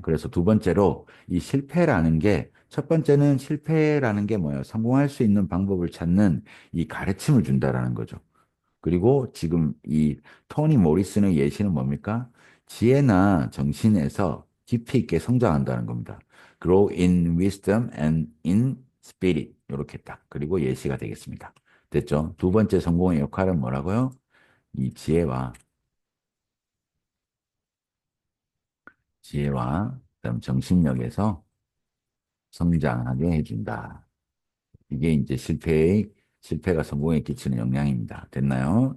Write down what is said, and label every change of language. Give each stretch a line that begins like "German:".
Korean: 그래서 두 번째로 이 실패라는 게 첫 번째는 실패라는 게 뭐예요? 성공할 수 있는 방법을 찾는 이 가르침을 준다라는 거죠. 그리고 지금 이 토니 모리슨의 예시는 뭡니까? 지혜나 정신에서 깊이 있게 성장한다는 겁니다.
English: Grow in wisdom and in spirit.
Korean: 이렇게 딱. 그리고 예시가 되겠습니다. 됐죠? 두 번째 성공의 역할은 뭐라고요? 이 지혜와 그다음 정신력에서 성장하게 해준다. 이게 이제 실패가 성공에 끼치는 영향입니다. 됐나요?